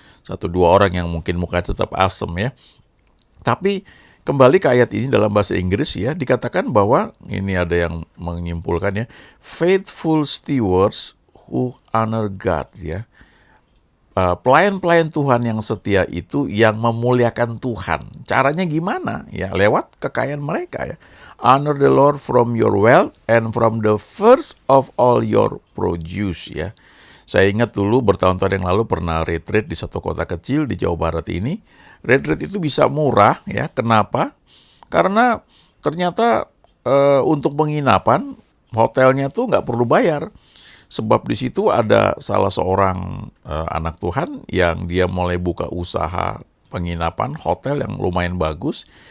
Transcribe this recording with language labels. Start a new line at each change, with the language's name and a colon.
Indonesian: 1-2 orang yang mungkin mukanya tetap asem ya. Tapi kembali ke ayat ini dalam bahasa Inggris ya, dikatakan bahwa ini ada yang menyimpulkan ya,
English: faithful stewards who honor God
Indonesian: ya. Pelayan-pelayan Tuhan yang setia itu yang memuliakan Tuhan. Caranya gimana? Ya lewat kekayaan mereka ya.
English: Honor the Lord from your wealth and from the first of all your produce ya.
Indonesian: Saya ingat dulu bertahun-tahun yang lalu pernah retreat di satu kota kecil di Jawa Barat ini. Retreat itu bisa murah ya. Kenapa? Karena ternyata untuk penginapan hotelnya tuh nggak perlu bayar. Sebab di situ ada salah seorang anak Tuhan yang dia mulai buka usaha penginapan hotel yang lumayan bagus.